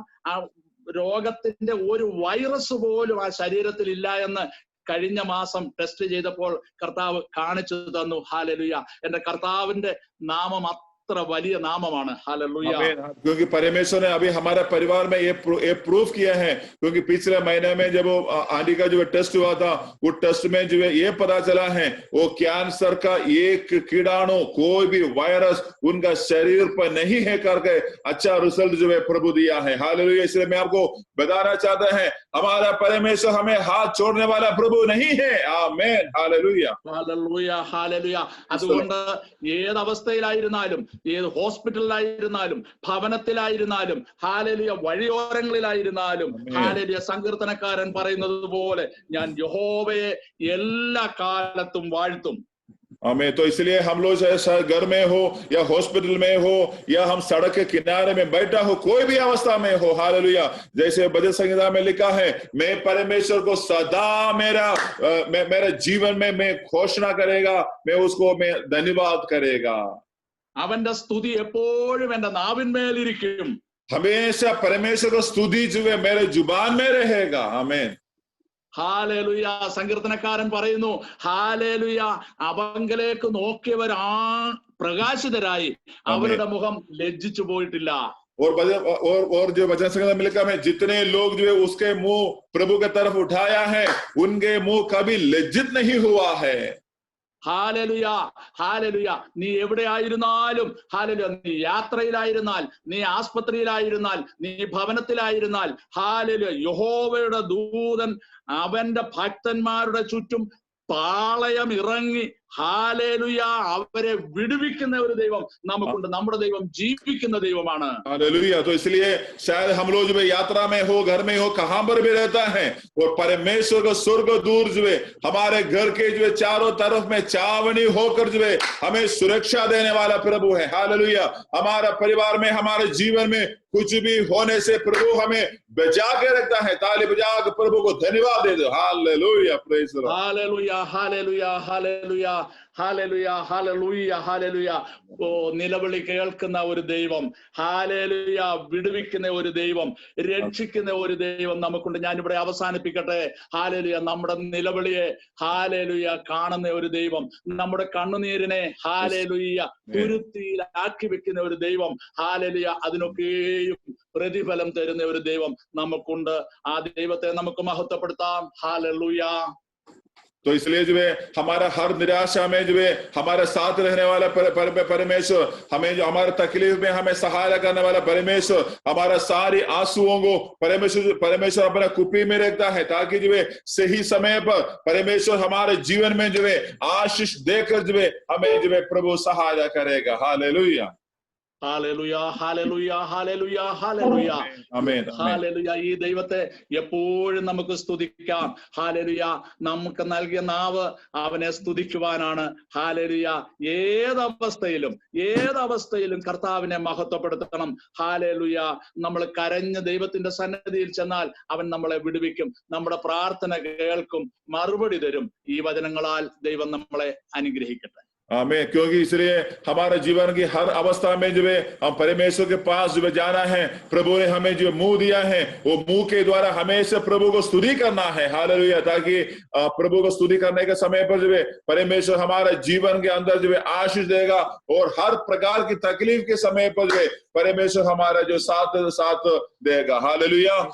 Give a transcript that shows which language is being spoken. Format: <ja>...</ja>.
<ml>ആ രോഗത്തിന്റെ ഒരു വൈറസ് പോലും ആ ശരീരത്തിൽ ഇല്ല എന്ന് കഴിഞ്ഞ മാസം ടെസ്റ്റ് ചെയ്തപ്പോൾ കർത്താവ് കാണിച്ചു തന്നു. ഹാലലുയ. എന്റെ കർത്താവിന്റെ നാമം അത്ര വലിയ നാമമാണ്. ഹല്ലേലൂയ.</ml> <hi>क्योंकि परमेश्वर ने अभी हमारे परिवार में ये प्रूफ किया है, क्योंकि पिछले महीने में जब वो आंटी का जो टेस्ट हुआ था, वो टेस्ट में जो है ये पता चला है वो कैंसर का एक कीड़ाणु कोई भी वायरस उनका शरीर पर नहीं है करके अच्छा रिजल्ट जो है प्रभु दिया है। हालेलुया। इसलिए मैं आपको बताना चाहता है हमारा परमेश्वर हमें हाथ छोड़ने वाला प्रभु नहीं है। आमीन। हालेलुया।</hi> <ml>ഹല്ലേലൂയ. ഹല്ലേലൂയ. അതുകൊണ്ട് ഏത് അവസ്ഥയിലായിരുന്നാലും, ഏത് ഹോസ്പിറ്റലിലായിരുന്നാലും, ഭവനത്തിലായിരുന്നാലും, ഹാലേലൂയ, വഴിയോരങ്ങളിലായിരുന്നാലും, ഹാലേലൂയ, സങ്കീർത്തനക്കാരൻ പറയുന്നത് പോലെ ഞാൻ യഹോവയെ എല്ലാ കാലത്തും വാഴ്ത്തും.</ml> <hi>हमें तो इसलिए हम लोग चाहे घर में हो या हॉस्पिटल में हो या हम सड़क के किनारे में बैठा हो, कोई भी अवस्था में हो, हालेलुया, जैसे भजन संहिता में लिखा है, मैं परमेश्वर को सदा मेरे जीवन में मैं घोषणा करेगा, मैं उसको मैं धन्यवाद करेगा।</hi> <ml>അവന്റെ സ്തുതി എപ്പോഴും എന്റെ നാവിന്മേലിരിക്കും.</ml> <hi>हमेशा परमेश्वर को स्तुति जो है मेरे जुबान में रहेगा। आमीन।</hi> <ml>ഹാലേലുയ. സങ്കീർത്തനക്കാരൻ പറയുന്നു, ഹാലേലുയ, അവങ്കലേക്ക് നോക്കിയവർ പ്രകാശിതരായി, അവരുടെ മുഖം ലജ്ജിച്ചു പോയിട്ടില്ല.</ml> <hi>और जो वचन संहिता में लिखा है, जितने लोग जो है उसके मुंह प्रभु की तरफ उठाया है, उनके मुंह कभी लज्जित नहीं हुआ है।</hi> <ml>ഹാലേലുയ. ഹാലേലുയ. നീ എവിടെയായിരുന്നാലും, ഹാലേലുയ, നീ യാത്രയിലായിരുന്നാൽ, നീ ആസ്പത്രിയിലായിരുന്നാൽ, നീ ഭവനത്തിലായിരുന്നാൽ, ഹാലേലുയ, യഹോവയുടെ ദൂതൻ അവന്റെ ഭക്തന്മാരുടെ ചുറ്റും പാളയം ഇറങ്ങി, ഹാലേലുയ, അവരെ വിടുവിക്കുന്ന ഒരു ദൈവം നമുക്കുണ്ട്. നമ്മുടെ ദൈവം ജീവിക്കുന്ന ദൈവമാണ്.</ml> <hi>हालेलुया। तो इसलिए शायद हम लोग जो है यात्रा में हो, घर में हो, कहां पर भी रहता है, और परमेश्वर का स्वर्ग दूर जो है हमारे घर के जो है चारों तरफ में चावनी होकर जो है हमें सुरक्षा देने वाला प्रभु है। हालेलुया। हमारा परिवार में, हमारे जीवन में कुछ भी होने से प्रभु हमें बचा के रखता है। ताली बजा के प्रभु को धन्यवाद दे दो।</hi> <en>Hallelujah. Praise the lord.</en> <hi>Hallelujah. Hallelujah. Hallelujah. Hallelujah. Hallelujah. Hallelujah.</hi> <ml>ഓ, നിലവിളി കേൾക്കുന്ന ഒരു ദൈവം, ഹാലേലുയ, വിടുവിക്കുന്ന ഒരു ദൈവം, രക്ഷിക്കുന്ന ഒരു ദൈവം നമുക്കുണ്ട്. ഞാനിവിടെ അവസാനിപ്പിക്കട്ടെ. ഹാലേലുയ. നമ്മുടെ നിലവിളിയെ, ഹാലേലുയ, കാണുന്ന ഒരു ദൈവം, നമ്മുടെ കണ്ണുനീരിനെ, ഹാലേലുയ, തുരുത്തിയിലാക്കി വെക്കുന്ന ഒരു ദൈവം, ഹാലേലുയ, അതിനൊക്കെയും പ്രതിഫലം തരുന്ന ഒരു ദൈവം നമുക്കുണ്ട്. ആ ദൈവത്തെ നമുക്ക് മഹത്വപ്പെടുത്താം. ഹാലേലൂയ.</ml> <hi>तो इसलिए जो है हमारा हर निराशा में जो है हमारे साथ रहने वाला परमेश्वर, हमें जो हमारे तकलीफ में हमें सहायता करने वाला परमेश्वर, हमारा सारी आंसुओं को परमेश्वर अपना कुप्पी में रखता है, ताकि जो है सही समय पर परमेश्वर हमारे जीवन में जो है आशीष देकर जो है हमें जो है प्रभु सहायता करेगा। Hallelujah.</hi> <ml>Hallelujah. Hallelujah. Hallelujah. Hallelujah. ആമേൻ. ഹാലേലുയ. ഈ ദൈവത്തെ എപ്പോഴും നമുക്ക് സ്തുതിക്കാം. ഹാലേലുയ. നമുക്ക് നൽകിയ നാവ് അവനെ സ്തുതിക്കുവാനാണ്. ഹാലേലുയ. ഏതവസ്ഥയിലും കർത്താവിനെ മഹത്വപ്പെടുത്തണം. ഹാലേലുയ. നമ്മൾ കരഞ്ഞ് ദൈവത്തിന്റെ സന്നിധിയിൽ ചെന്നാൽ അവൻ നമ്മളെ വിടുവിക്കും, നമ്മുടെ പ്രാർത്ഥന കേൾക്കും, മറുപടി തരും. ഈ വചനങ്ങളാൽ ദൈവം നമ്മളെ അനുഗ്രഹിക്കട്ടെ.</ml> <hi>आमीन। क्योंकि इसलिए हमारे जीवन की हर अवस्था में जो है हम परमेश्वर के पास जो है जाना है। प्रभु ने हमें जो मुंह दिया है, वो मुंह के द्वारा हमेशा प्रभु को स्तुति करना है। हालेलुया। ताकि प्रभु को स्तुति करने के समय पर जो है परमेश्वर हमारे जीवन के अंदर जो है आशीष देगा, और हर प्रकार की तकलीफ के समय पर जो है परमेश्वर हमारा जो साथ देगा। हालेलुया।</hi>